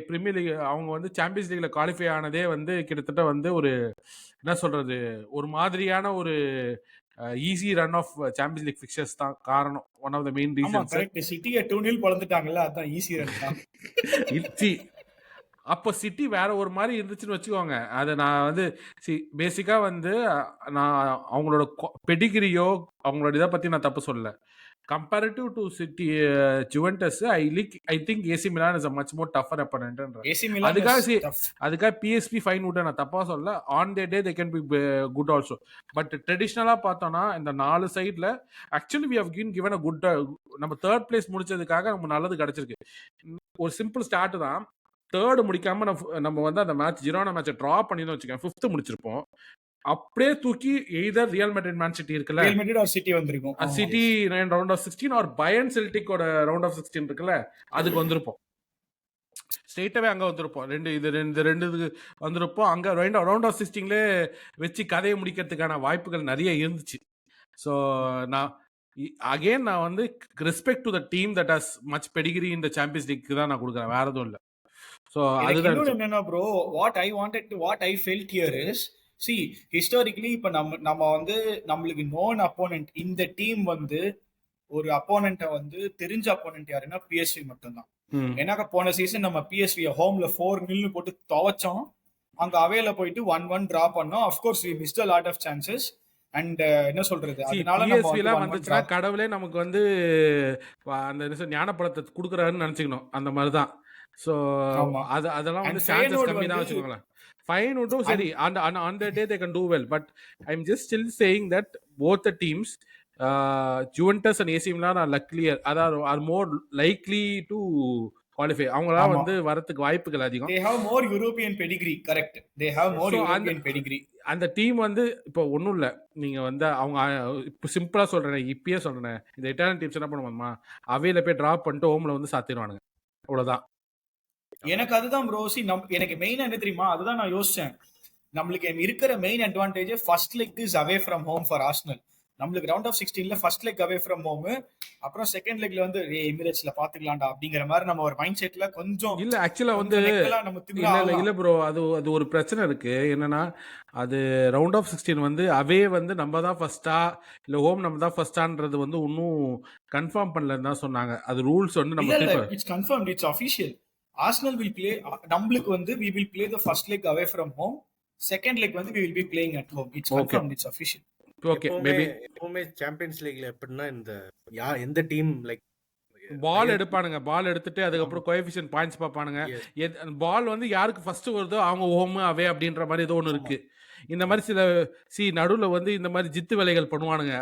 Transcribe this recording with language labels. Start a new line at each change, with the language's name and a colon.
Tamil: Premier league அவங்க வந்து champions லீக்ல qualify ஆனதே வந்து கிட்டத்தட்ட வந்து ஒரு என்ன சொல்றது, ஒரு மாதிரியான ஒரு easy run of champions league fixtures தான் காரணம்.
English: One of the main reasons.
Tamil: சிட்டியை 2-0 பழந்துட்டாங்கல்ல, அதான் ஈஸி ரன் தான். அப்போ சிட்டி வேற ஒரு மாதிரி இருந்துச்சுன்னு வச்சுக்கோங்க. அதை நான் வந்து பேசிக்கா வந்து நான் அவங்களோட பெடிகிரியோ அவங்களோட இதை பத்தி நான் தப்பு சொல்லல.
English: Comparative to City, Juventus, I think AC Milan is a much more tougher opponent. AC Milan is tough.
Tamil: அதுக்காக PSV ஃபைன் விட்டு நான் தப்பா சொல்ல.
English: On their day they can be good also.
Tamil: But ட்ரெடிஷ்னலா பார்த்தோம்னா இந்த 4 சைடுல actually
English: we have given a good
Tamil: நம்ம third place முடிச்சதுக்காக நமக்கு நல்லது கிடைச்சிருக்கு. ஒரு சிம்பிள் ஸ்டார்ட் தான். தேர்ட் முடிக்காம நம்ம வந்து அந்த மேட்ச் ஜிரோனா மேட்சை ட்ரா பண்ணின்னு வச்சுக்கோங்க, 5th முடிச்சிருப்போம். அப்படியே தூக்கி either real Madrid man city இருக்குல்ல, ரியல் மேட்ரிட் ஆர் சிட்டி வந்திருக்கும். City round of 16 R Bayern செல்டிக்கோட round of 16 இருக்குல்ல, அதுக்கு வந்திருப்போம். ஸ்ட்ரெயிட்டாவே அங்க வந்திருப்போம். ரெண்டு வந்திருப்போம். அங்க ரவுண்ட் ஆஃப் 16ல வச்சு கதையை முடிக்கிறதுக்கான வாய்ப்புகள் நிறைய இருந்துச்சு. ஸோ நான் வந்து
English: respect to the team that has much pedigree
Tamil: இந்த சாம்பியன்ஸ் லீக் தான் நான் கொடுக்குறேன், வேற எதுவும் இல்லை. ஸோ அதுதான் என்னன்னா bro,
English: what I felt here is, see historically
Tamil: இப்ப நம்ம வந்து நம்மளுக்கு known opponent இந்த டீம் வந்து ஒரு அப்போனண்ட்டை வந்து தெரிஞ்ச அப்போனண்ட் யாருன்னா PSV மட்டும்தான். ஏன்னா போன சீசன் நம்ம PSV ஹோம்ல 4-0 போட்டு துவச்சோம். அங்க அவேல போயிட்டு 1-1 டிரா பண்ணோம்.
English: of course we missed a lot of chances and
Tamil: என்ன சொல்றது, அதனால PSV வந்துச்சுனா கடவுளே நமக்கு வந்து அந்த ஞானப்பழத்தை கொடுக்குறாருன்னு நினைச்சுக்கணும், அந்த மாதிரி தான். ஸோ அதெல்லாம் வந்து சான்சஸ் கம்மி தான் வச்சுக்கோங்களேன்.
English: Fine or
Tamil: சரி,
English: on that day they can do well, but I'm just still saying that both the teams, Juventus and AC Milan are more likely to qualify.
Tamil: அவங்களா வந்து வரதுக்கு வாய்ப்புகள் அதிகம்.
English: They have more European pedigree, correct. They have more European pedigree.
Tamil: அந்த team வந்து இப்போ ஒன்றும் இல்லை, நீங்க வந்து அவங்க இப்போ சிம்பிளா சொல்றேன், இப்பயே சொல்றேன், இந்த இட்டாலியன் டீம்ஸ் என்ன பண்ணுவாங்கம்மா, அவையில போய் டிராப் பண்ணிட்டு ஹோம்ல வந்து சாத்திடுவானுங்க, அவ்வளவுதான். எனக்கு அதுதான் ப்ரோ. எனக்கு மெயின் என்ன தெரியுமா, அதுதான் நான் யோசிச்சேன். நம்மளுக்கு இருக்கிற main advantage
English: First leg is away from home for Arsenal.
Tamil: நம்மளுக்கு round of 16ல first leg away from home, அப்புறம் செகண்ட் லெக்ல வந்து எமிரேட்ஸ்ல பாத்துக்கலாம்டா அப்படிங்கிற மாதிரி நம்ம ஒரு மைண்ட் செட்ல கொஞ்சம் இல்ல ஆக்சுவலா வந்து கொஞ்சம் நெக்கெல்லாம் நம்ம திமிரா இல்ல ஆகலாம். இல்ல ப்ரோ, அது ஒரு பிரச்சனை இருக்கு. என்னன்னா அது ரவுண்ட் ஆஃப் 16 வந்து அவே வந்து நம்ம தான் ஃபர்ஸ்டா இல்ல ஹோம் நம்ம தான் ஃபர்ஸ்டான்றது வந்து இன்னும் கன்ஃபார்ம் பண்ணலன்னு தான் சொன்னாங்க. அது ரூல்ஸ் வந்து நம்ம இல்ல FIFA
English: It's confirmed, it's official. Arsenal will play,
Tamil: நம்மளுக்கு வந்து
English: we will play the first leg away from home, second leg வந்து we will be playing at home. It's okay confirmed, it's official. Okay
Tamil: எப்பவுமே
English: maybe
Tamil: எப்பவுமே champions லீக்ல எப்படின்னா இந்த எந்த team like பால் எடுப்பானுங்க, பால் எடுத்துட்டு ஆமா. அதுக்கப்புறம் கோஎஃபிஷியன்ட் பாயிண்ட்ஸ் பார்ப்பானுங்க.
English: yes,
Tamil: பால் வந்து யாருக்கு ஃபர்ஸ்ட் வருதோ அவங்க ஹோம் அவே அப்படின்ற மாதிரி ஏதோ ஒன்று ஆமா. இருக்கு. இந்த மாதிரி சில நடுவில் வந்து இந்த மாதிரி ஜித்து வேலைகள் பண்ணுவானுங்க.